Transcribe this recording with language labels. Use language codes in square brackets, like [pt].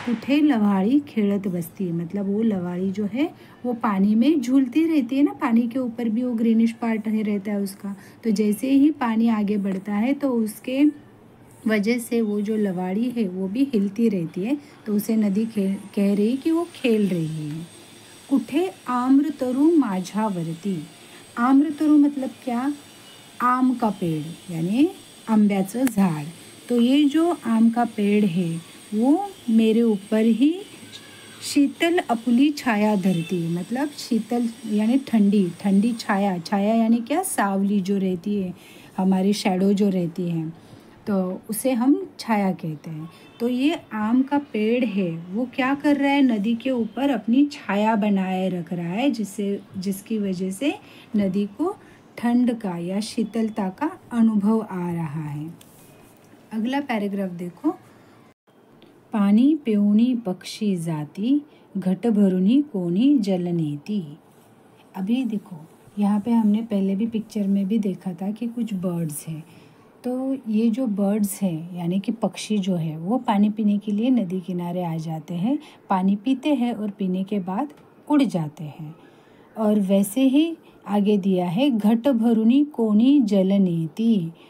[mr] कुठे लवाड़ी खेलत बसती, [hi] मतलब वो लवाड़ी जो है वो पानी में झूलती रहती है ना, पानी के ऊपर भी वो ग्रीनिश पार्ट रहता है उसका। तो जैसे ही पानी आगे बढ़ता है तो उसके वजह से वो जो लवाड़ी है वो भी हिलती रहती है, तो उसे नदी कह रही कि वो खेल रही है। [mr] कुठे आम्रतरू माझ्यावरती। [hi] आम्रतरू मतलब क्या, आम का पेड़ यानी [mr] आंब्याचं झाड़। [hi] तो ये जो आम का पेड़ है वो मेरे ऊपर ही [mr] शीतल अपुली छाया धरती, [hi] मतलब शीतल यानी ठंडी, ठंडी छाया, छाया यानी क्या, सावली जो रहती है, हमारी शैडो जो रहती है, तो उसे हम छाया कहते हैं। तो ये आम का पेड़ है वो क्या कर रहा है, नदी के ऊपर अपनी छाया बनाए रख रहा है, जिसकी वजह से नदी को ठंड का या शीतलता का अनुभव आ रहा है। अगला पैराग्राफ देखो। [mr] पाणी पिऊनी पक्षी जाती, घट भरुनी कोणी जल नेती। [hi] अभी देखो यहाँ पे हमने पहले भी पिक्चर में भी देखा था कि कुछ बर्ड्स हैं। तो ये जो बर्ड्स हैं यानी कि पक्षी जो है वो पानी पीने के लिए नदी किनारे आ जाते हैं, पानी पीते हैं और पीने के बाद उड़ जाते हैं। और वैसे ही आगे दिया है, [mr] घट भरुनी कोणी जल नेती।